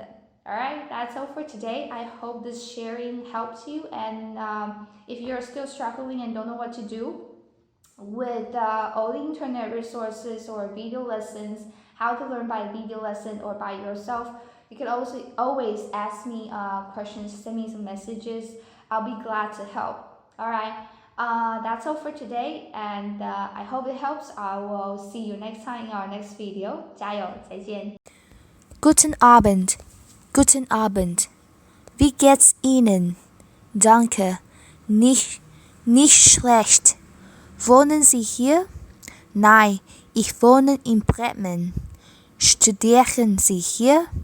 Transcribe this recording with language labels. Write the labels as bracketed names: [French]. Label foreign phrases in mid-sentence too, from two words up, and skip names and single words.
[English] Alright, that's all for today. I hope this sharing helps you, and if you're still struggling and don't know what to do with all the internet resources or video lessons, how to learn by video lesson or by yourself, you can also always ask me questions, send me some messages. I'll be glad to help. Alright, that's all for today, and I hope it helps. I will see you next time in our next video. [Chinese] 加油，再见。 [German] Guten Abend. Guten Abend. Wie geht's Ihnen? Danke. Nicht schlecht. Wohnen Sie hier? Nein, ich wohne in Bremen. Studieren Sie hier?